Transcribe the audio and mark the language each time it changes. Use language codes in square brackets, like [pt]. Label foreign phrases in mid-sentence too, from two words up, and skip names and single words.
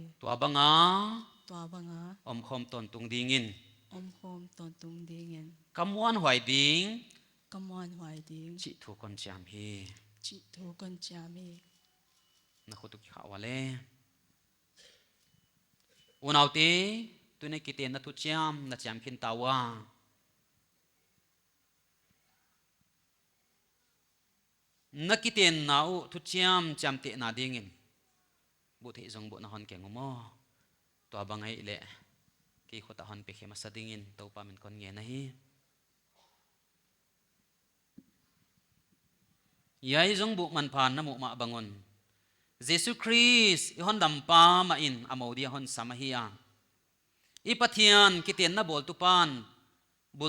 [pck] tua banga to banga om khom ton tung ding in om khom ton tung ding in kamuan huai ding kamon hwai ding chi thu kon chiam hi chi thu kon cha mi na khutuk kha wale unauti tune kiten na thu chiam na chiam khin tawa na kiten na u thu chiam cham te na dingin bu the jong bu na hon keng mo to bangai le ki khota hon pe khema sadingin to pa min kon nge na hi yai jong bu man phan na mu ma bangon jesu christ i hon dam pa ma in amodi hon samahia i pathian kiten na bol tu pan bul